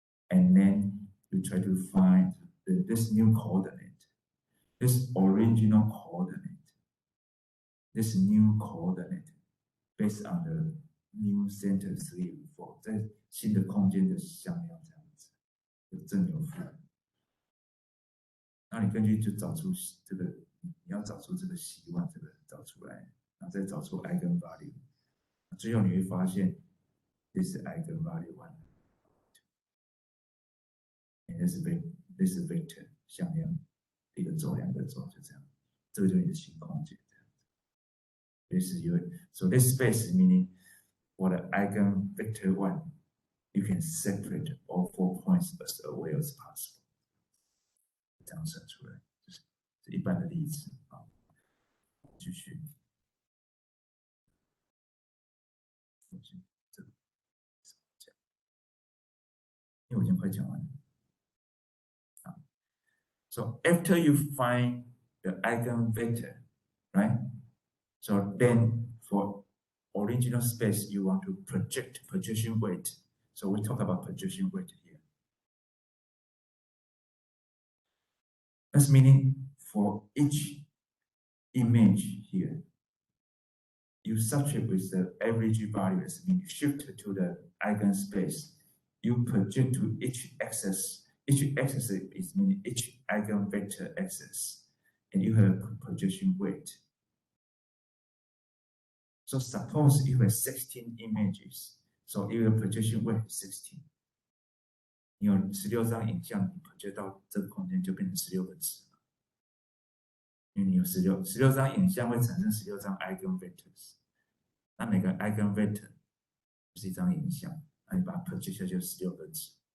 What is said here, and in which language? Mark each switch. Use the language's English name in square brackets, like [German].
[English] and then you try to find this new coordinate, this original coordinate, this new coordinate based on the new center 3 4， [Chinese] 在新的空间的向量这样子，有正有负。那你根据就找出这个，你要找出这个希望，这个找出来，然后再找出 eigenvalue， 最后你会发现 [English] this is eigenvalue 1， this is vector [Chinese] 向量，一个轴两个轴就这样，这个就是你的新空间。 [English] This is your so this space meaning for the eigenvector 1, you can separate all 4 points as away as possible。 [Chinese] 这样算出来，就是一般的例子啊。继续，这个因为我已经快讲完了。 [English] So after you find the eigenvector, right? So then for original space, you want to project projection weight. So we talk about projection weight here. That's meaning for each image here, you subtract with the average value as mean shift to the eigenspace. You project to each axis. Each axis is meaning each eigenvector axis, and you have projection weight. So suppose you have 16 images, so your projection weight is 16. [Chinese] 你有16张影像，你 project 到这个空间就变成16个值。因为你有16张影像会产生16张 eigenvectors， 那每个 eigenvector 就是一张影像，那你把它 project 下去就16个值。